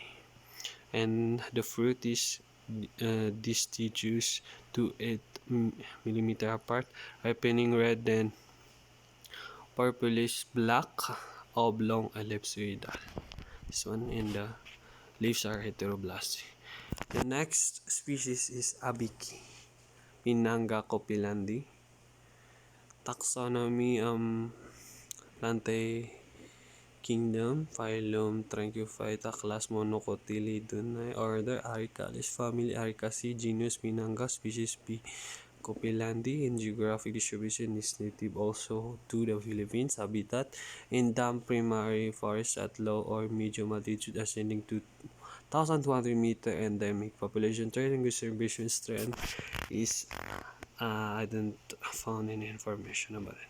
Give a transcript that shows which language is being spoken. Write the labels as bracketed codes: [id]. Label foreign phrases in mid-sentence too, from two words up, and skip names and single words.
[en] And the fruit is deciduous to 8 millimeter apart, ripening red and purplish black, oblong, ellipsoidal. This one, and the leaves are heteroblastic. The next species is Abiki, Pinanga copilandi. Taxonomy, Plantae kingdom, phylum Tranquiphyta, class Monocotyledonine, order Arecales, family Arecaceae, genus Pinanga, species P. copilandi. In geographic distribution is native also to the Philippines. Habitat in damp primary forest at low or medium altitude ascending to 1,200 meter. Endemic. Population trend and conservation strength is I don't found any information about it.